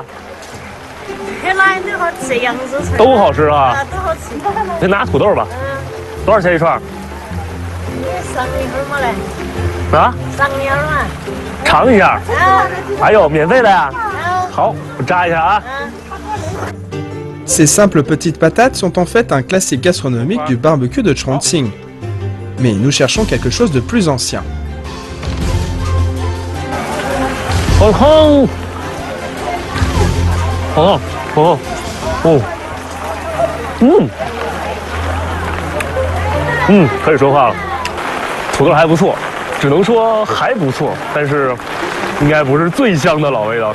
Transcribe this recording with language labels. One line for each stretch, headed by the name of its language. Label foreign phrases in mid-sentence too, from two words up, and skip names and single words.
Chinese: 原来都好吃，扬州菜都好吃啊！啊，都好吃。先拿土豆吧，多少钱一串？你上一会儿嘛来，啊？上一会儿嘛。尝一下。啊，哎呦，免费的呀！好，我扎一下啊。
French: Ces simples petites patates sont en fait un classique gastronomique du barbecue de Chongqing. Mais nous cherchons quelque chose de plus ancien.
Chinese: 好康！哦哦哦，可以说话了。土豆还不错，只能说还不错，但是应该不是最香的老味道。